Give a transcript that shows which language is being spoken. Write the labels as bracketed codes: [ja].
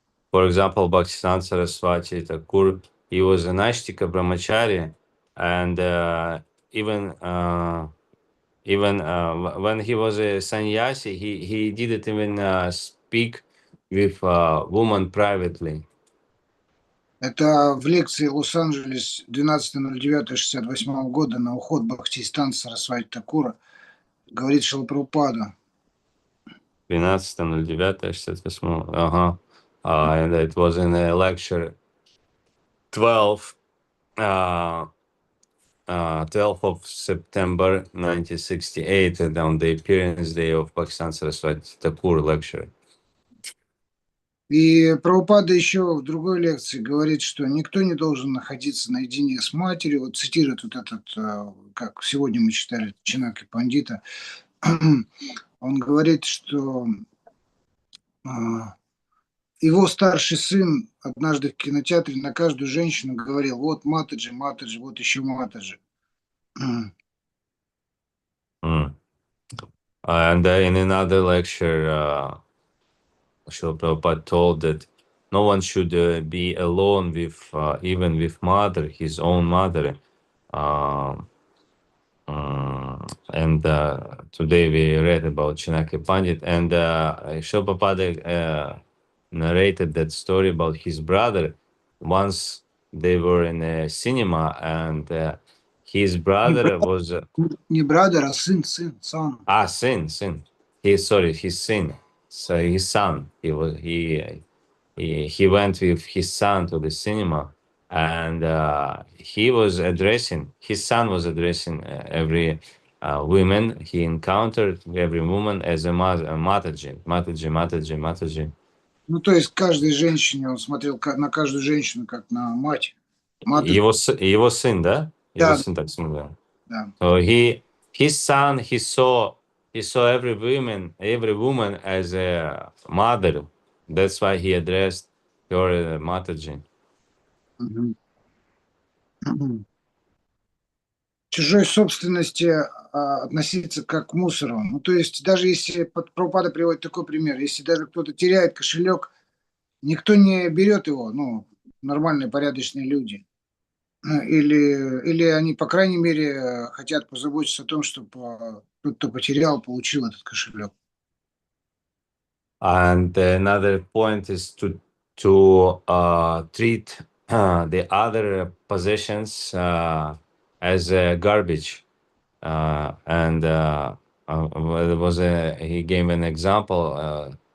[en] For example, Bhaktisiddhanta Saraswati Thakur, he was an Ashtika Brahmachari, and even when he was a sannyasi, he didn't even speak with woman privately. [ru] Это в лекции Лос-Анджелес 12.09.68 года на уход Бхактистана Сарасвати Такура говорит Шрила Прабхупада. 12.09.68. [en] And it was in a lecture 12th of September 1968, and on the appearance day of Bhaktisiddhanta Saraswati Thakur lecture. [ru] И Прабхупада еще в другой лекции говорит, что никто не должен находиться наедине с матерью. Вот цитирует вот этот, как сегодня мы читали, Чинаки Пандита. Он говорит, что его старший сын однажды в кинотеатре на каждую женщину говорил, вот Матаджи, Матаджи, вот еще Матаджи. [en] And in another lecture, Srila Prabhupada told that no one should be alone with even with mother, his own mother. And today we read about Chinaki Pandit, and Srila Prabhupada narrated that story about his brother. Once they were in a cinema, and his brother was [ru] Не brother, а сын, son. [en] sin. His son. So his son. He went with his son to the cinema, and his son was addressing every woman he encountered, every woman as a Mataji. [ru] Ну, то есть каждой женщине, он смотрел на каждую женщину как на мать. Его сын, да? Его Да. сын так смотрел. Да. [en] So his son, he saw every woman as a mother. That's why he addressed her Mataji. [ru] Чужой собственности относиться как к мусору. Ну, то есть даже если Прабхупада приводит такой пример, если даже кто-то теряет кошелек, никто не берет его, ну, нормальные, порядочные люди. Или они, по крайней мере, хотят позаботиться о том, чтобы тот, кто потерял, получил этот кошелек. [en] And another point is to treat the other possessions as garbage. And there was he gave an example.